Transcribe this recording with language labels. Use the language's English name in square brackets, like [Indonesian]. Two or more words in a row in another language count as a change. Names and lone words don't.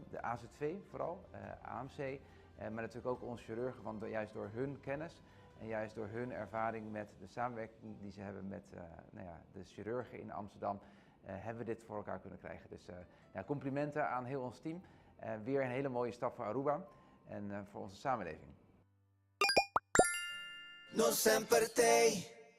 [Dutch] De AZV vooral, AMC, maar natuurlijk ook onze chirurgen, want juist door hun kennis en juist door hun ervaring met de samenwerking die ze hebben met de chirurgen in Amsterdam, hebben we dit voor elkaar kunnen krijgen. Dus complimenten aan heel ons team. Weer een hele mooie stap voor Aruba en voor onze samenleving. [Papiamento] No sempre te.